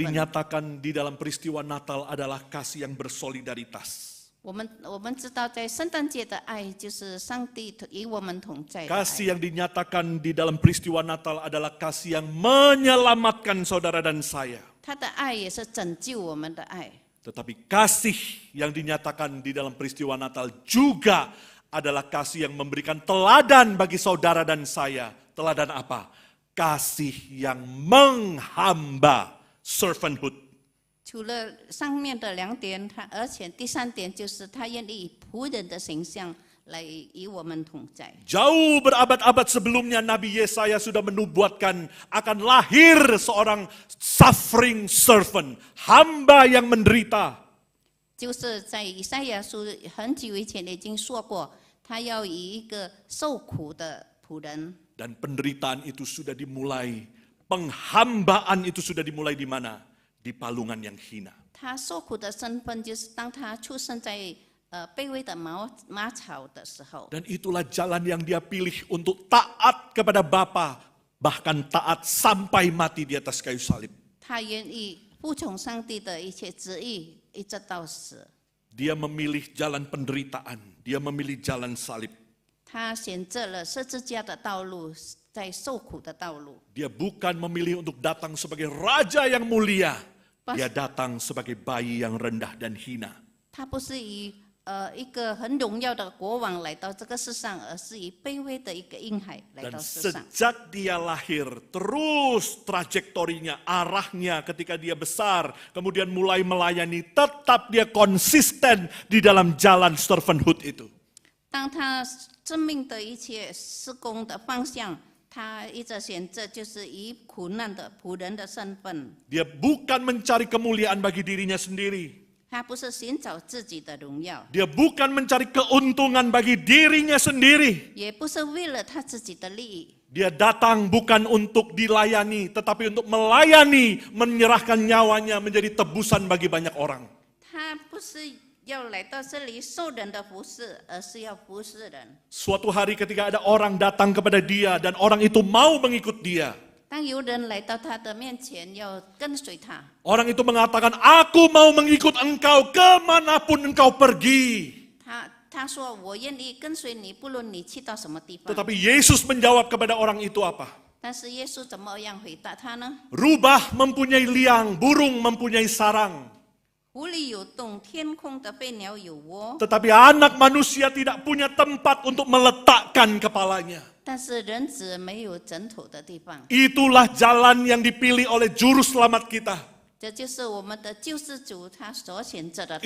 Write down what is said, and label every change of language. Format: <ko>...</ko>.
<id>dinyatakan di dalam peristiwa Natal adalah kasih yang bersolidaritas.</id> <zh>我们知道，在圣诞节的爱就是上帝与我们同在的爱。</zh> <id>Kasih yang dinyatakan di dalam peristiwa Natal adalah kasih yang menyelamatkan saudara dan saya.</id> <zh>他的爱也是拯救我们的爱。</zh> <id>Tetapi kasih yang dinyatakan di dalam peristiwa Natal juga adalah kasih yang memberikan teladan bagi saudara dan saya. Teladan apa? Kasih yang menghamba, servanthood.</id> <zh>除了上面的2点，而且第3点就是他愿意以仆人的形象来与我们同在。</zh> <id>Jauh berabad-abad sebelumnya Nabi Yesaya sudah menubuatkan akan lahir seorang</id> <en>suffering servant,</en> <id>hamba yang menderita.</id> <zh>就是在以赛亚书很久以前已经说过，他要以一个受苦的仆人。</zh> <id>Dan penderitaan itu sudah dimulai, penghambaan itu sudah dimulai di mana? Di palungan yang hina.</id> <zh>他受苦的身份就是当他出生在卑微的马槽的时候。</zh> <id>Dan itulah jalan yang dia pilih untuk taat kepada Bapa, bahkan taat sampai mati di atas kayu salib.</id> <zh>他愿意服从上帝的一切旨意，一直到死。</zh> <id>Dia memilih jalan penderitaan, dia memilih jalan salib.</id> <zh>他选择了十字架的道路，在受苦的道路。</zh> <id>Dia bukan memilih untuk datang sebagai raja yang mulia. Dia datang sebagai bayi yang rendah dan hina.</id> <zh>他不是以一个很荣耀的国王来到这个世上，而是以卑微的一个婴孩来</zh> <id>Dan</id> <zh>到世上。</zh> <id>sejak dia lahir, terus trajektorinya, arahnya ketika dia besar, kemudian mulai melayani, tetap dia konsisten di dalam jalan servanthood itu.</id> <zh>当他生命的一切施工的方向，他一直选择就是以苦难的仆人的身份。</zh> <id>Dia bukan mencari kemuliaan bagi dirinya sendiri.</id> <zh>他不是寻找自己的荣耀，</zh> <id>Dia bukan mencari keuntungan bagi dirinya sendiri.</id> <zh>也不是为了他自己的利益。</zh> <id>Dia datang bukan untuk dilayani, tetapi untuk melayani, menyerahkan nyawanya menjadi tebusan bagi banyak orang.</id> <zh>他不是要来到这里受人的服侍，而是要服侍人。</zh> <id>Suatu hari ketika ada orang datang kepada dia dan orang itu mau mengikut dia.</id> <zh>当有人来到他的面前，要跟随他，</zh> <id>Orang itu mengatakan, aku mau mengikut engkau kemanapun engkau pergi.</id> <zh>他说我愿意跟随你，不论你去到什么地方。</zh> <id>Tetapi Yesus menjawab kepada orang itu apa?</id> <zh>但是耶稣怎么样回答他呢？</zh> <id>Rubah mempunyai liang, burung mempunyai sarang.</id> <zh>湖里有洞，天空的飞鸟有窝，</zh> <id>Tetapi anak manusia tidak punya tempat untuk meletakkan kepalanya.</id> <zh>但是人子没有枕头的地方。</zh> <id>Itulah jalan yang dipilih oleh juru selamat kita.</id> <zh>这就是我们的救世主他所选择的道</zh>